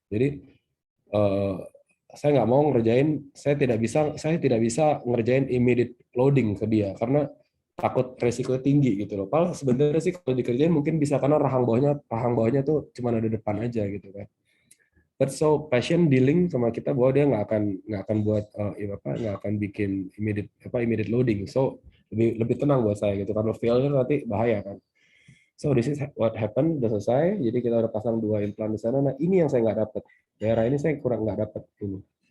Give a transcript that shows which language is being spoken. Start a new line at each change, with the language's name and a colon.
Indonesian: Jadi saya nggak mau ngerjain, saya tidak bisa ngerjain immediate loading ke dia karena takut resiko tinggi gitu loh. Padahal sebenarnya sih kalau dikerjain mungkin bisa karena rahang bawahnya tuh cuma ada depan aja gitu kan. But so patient dealing sama kita bahwa dia nggak akan buat nggak akan bikin immediate loading. So lebih tenang buat saya gitu. Kalau failure nanti bahaya kan.
English: So this is what happened,
Indonesian: udah selesai. Jadi kita udah pasang 2 implan di sana. Nah ini yang saya nggak dapat. Daerah ini saya kurang nggak dapat ini.